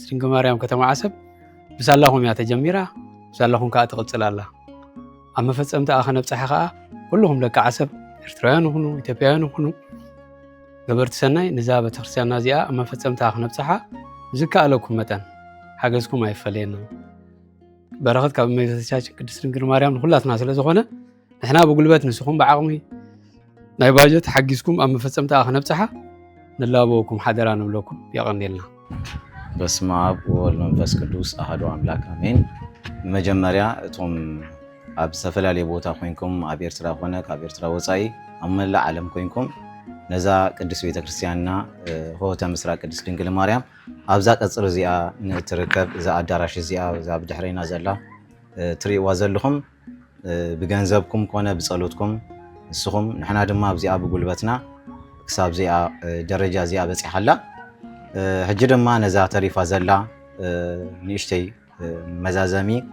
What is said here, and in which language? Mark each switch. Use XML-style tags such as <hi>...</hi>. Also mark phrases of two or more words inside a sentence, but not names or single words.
<ti>ድንግል ማርያም ከተማ ዓሰብ ብሳላኹም እያ ተጀሚራ ብሳላኹም ከዓ ትቕፅል ኣላ ኣብ መፈፀምታ ክነብፅሐ ከዓ ኩልኹም ደቂ ዓሰብ ኤርትራውያን ይኹኑ ኢትዮጵያውያን ይኹኑ ገበርቲ ሰናይ ነዛ ቤተክርስትያንና እዚኣ ኣብ መፈፀምታ ክነብፅሓ ዝከኣለኩም መጠን ሓገዝኩም ኣይፈለየና በረኸት ካብ እመቤታችን ቅድስት ድንግል ማርያም ንኹላትና ስለ ዝኾነ ንሕና ብጉልበት ንስኹም ብዓቕሚ ናይ ባጀት ሓጊዝኩም ኣብ መፈፀምታ ክነብፅሓ ንላበወኩም ሓደራ ንብለኩም የቐኒልና</ti> <gez>በስመ አብ ወወልድ ወመንፈስ ቅዱስ አሐዱ አምላክ አሜን።</gez> <ti>መጀመሪያ እቶም ኣብ ዝተፈላለየ ቦታ ኮይንኩም ኣብ ኤርትራ ኮነ ካብ ኤርትራ ወፃኢ ኣብ መላእ ዓለም ኮይንኩም ነዛ ቅድስት ቤተክርስትያንና ሆተ ምስራቅ ቅድስት ድንግል ማርያም ኣብዛ ቀፅሪ እዚኣ ንትርከብ እዛ ኣዳራሽ እዚኣ እዛ ብድሕሪና ዘላ ትሪእዋ ዘለኹም ብገንዘብኩም ኮነ ብፀሎትኩም ንስኹም ንሕና ድማ ኣብዚኣ ብጉልበትና ክሳብ እዚኣ ደረጃ እዚኣ በፂሓላ ሕጂ ድማ ነዛ ተሪፋ ዘላ ንእሽተይ መዛዘሚ</ti>